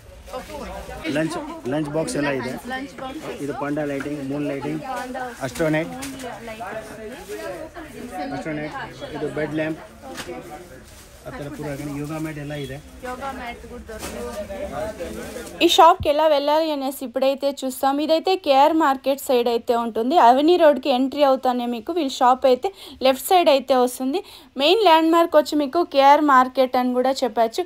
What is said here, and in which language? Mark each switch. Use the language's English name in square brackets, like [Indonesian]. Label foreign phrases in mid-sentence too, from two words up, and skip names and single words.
[English] lunch box [Kannada] ಎಲ್ಲ ಇದೆ. ಇದು [English] panda lighting, moon lighting, astronaut, [Kannada] ಇದು [English] bed lamp, [Telugu] ఆ తర పూరా [English] yoga mat [Telugu] ఎలా ಇದೆ. ఈ షాప్కి ఎలా వెళ్ళాలి అనేసి ఇప్పుడైతే చూస్తాం. ఇదైతే కేఆర్ మార్కెట్ సైడ్ అయితే ఉంటుంది. అవెన్యూ రోడ్కి ఎంట్రీ అవుతానే మీకు వీళ్ళ షాప్ అయితే [English] left side [Telugu] అయితే వస్తుంది. [English] main landmark [Telugu] వచ్చి మీకు కేఆర్ మార్కెట్ అని కూడా చెప్పచ్చు.